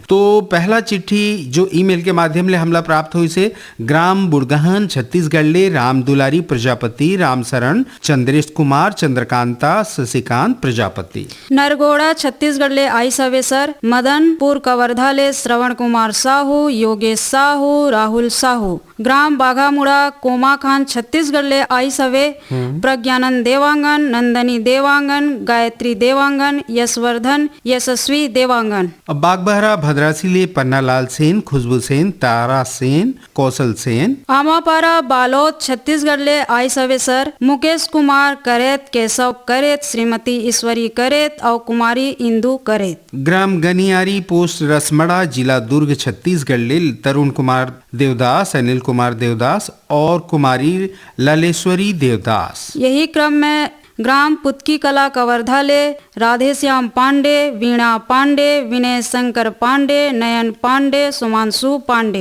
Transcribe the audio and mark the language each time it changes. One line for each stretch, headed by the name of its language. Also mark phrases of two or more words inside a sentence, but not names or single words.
Chhattisgarhi: तो पहला चिट्ठी जो ईमेल के माध्यम ले हमला प्राप्त हुई से ग्राम बुड़गहन छत्तीसगढ़ ले राम दुलारी प्रजापति, राम शरण, चंद्रेश कुमार, चंद्रकांता, शशिकांत प्रजापति। नरगोड़ा छत्तीसगढ़ ले आई सवे सर, मदनपुर कवर्धा ले श्रवण कुमार साहू, योगेश साहू, राहुल साहू। ग्राम बाघामुड़ा कोमाखान छत्तीसगढ़ ले आई सवे प्रज्ञानंद देवांगन, नंदनी देवांगन, गायत्री देवांगन, यशवर्धन, यशस्वी देवांगन। अब बागबहरा भद्रासी ले पन्नालाल सेन, खुशबू सेन, तारा सेन, कौशल सेन। आमापारा बालोद छत्तीसगढ़ ले आई सवे सर, मुकेश कुमार करेत, केशव करेत, श्रीमती ईश्वरी करेत और कुमारी इंदु करेत। ग्राम गनियारी पोस्ट रसमड़ा जिला दुर्ग छत्तीसगढ़ ले तरुण कुमार देवदास, अनिल कुमार देवदास और कुमारी ललेश्वरी देवदास। यही क्रम में ग्राम पुतकी कला कवर्धा ले राधेश्याम पांडे, वीणा पांडे, विनय शंकर पांडे, नयन पांडे, सुमांशु पांडे।